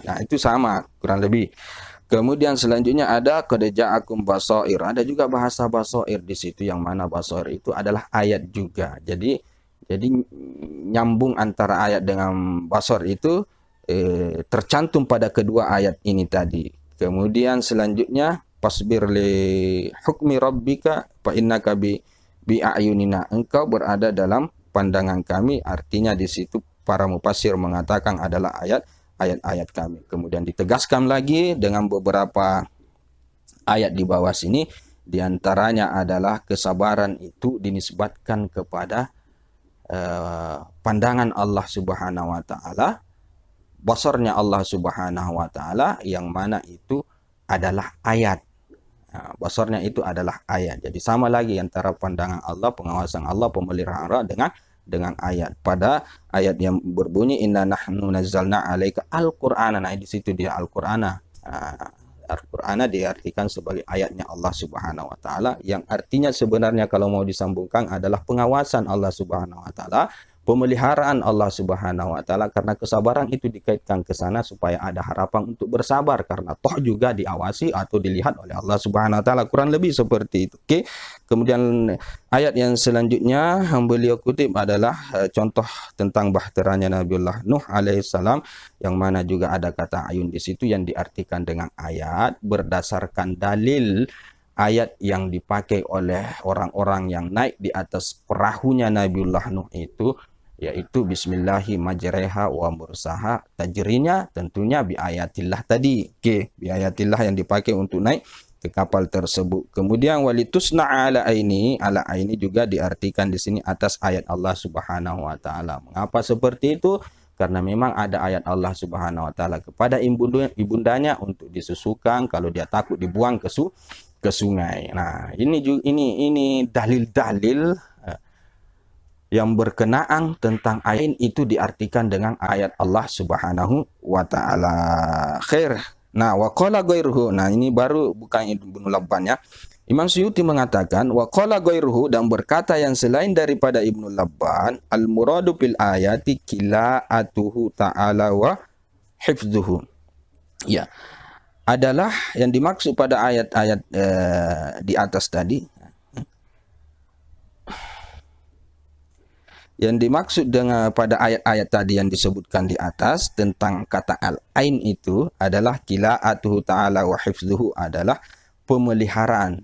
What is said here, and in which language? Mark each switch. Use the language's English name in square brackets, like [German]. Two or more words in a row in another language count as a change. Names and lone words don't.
[Indonesian] Nah, itu sama kurang lebih. Kemudian selanjutnya ada [Arabic] قد جاءكم بصائر. [Indonesian] Ada juga bahasa basair di situ, yang mana basair itu adalah ayat juga. Jadi nyambung antara ayat dengan basar itu tercantum pada kedua ayat ini tadi. Kemudian selanjutnya [Arabic] فاصبر لحكم ربك فإنك بأعيننا, [Indonesian] engkau berada dalam pandangan kami. Artinya di situ para mufassir mengatakan adalah ayat-ayat kami. Kemudian ditegaskan lagi dengan beberapa ayat di bawah sini, di antaranya adalah kesabaran itu dinisbatkan kepada pandangan Allah [Arabic] سبحانه وتعالى, [Indonesian] basarnya Allah [Arabic] سبحانه وتعالى, [Indonesian] yang mana itu adalah ayat. Nah, basarnya itu adalah ayat. Jadi sama lagi antara pandangan Allah, pengawasan Allah, pemeliharaan Allah dengan ayat. Pada ayat yang berbunyi [Arabic] إنا نحن نزلنا عليك القرآن. [Indonesian] Nah, di situ dia al-Qur'ana. Al-Qur'ana diartikan sebagai ayatnya Allah [Arabic] سبحانه وتعالى, [Indonesian] yang artinya sebenarnya kalau mau disambungkan adalah pengawasan Allah [Arabic] سبحانه وتعالى, [Indonesian] pemeliharaan Allah [Arabic] سبحانه وتعالى, [Indonesian] karena kesabaran itu dikaitkan ke sana supaya ada harapan untuk bersabar, karena toh juga diawasi atau dilihat oleh Allah [Arabic] سبحانه وتعالى, [Indonesian] kurang lebih seperti itu. Okey. Kemudian ayat yang selanjutnya yang beliau kutip adalah contoh tentang bahteranya Nabiullah Nuh alaihissalam, yang mana juga ada kata ayun di situ yang diartikan dengan ayat berdasarkan dalil ayat yang dipakai oleh orang-orang yang naik di atas perahunya Nabiullah Nuh itu, yaitu [Arabic] بسم الله مجراها ومرساها, [Indonesian] tajrinya tentunya [Arabic] بآيات الله [Indonesian] tadi. Okey, [Arabic] بآيات الله [Indonesian] yang dipakai untuk naik ke kapal tersebut. Kemudian [Arabic] ولتصنع على عيني [Indonesian] juga diartikan di sini atas ayat Allah [Arabic] سبحانه وتعالى. [Indonesian] Mengapa seperti itu? Karena memang ada ayat Allah [Arabic] سبحانه وتعالى [Indonesian] kepada ibundanya untuk disusukan kalau dia takut dibuang ke sungai. Nah, ini dalil-dalil yang berkenaan tentang ayat itu diartikan dengan ayat Allah [Arabic] سبحانه وتعالى. [Indonesian] Khair. Nah, [Arabic] وقال غيره. [Indonesian] Nah, ini baru bukan Ibnu Labban, ya. Imam Suyuti mengatakan [Arabic] وقال غيره, [Indonesian] dan berkata yang selain daripada Ibnu Labban, [Arabic] المراد بالآيات كلاءته تعالى وحفظه. [Indonesian] Ya, adalah yang dimaksud pada ayat-ayat di atas tadi. Yang dimaksud dengan pada ayat-ayat tadi yang disebutkan di atas tentang kata al-ain itu adalah [Arabic] كلاءته تعالى وحفظه, [Indonesian] adalah pemeliharaan.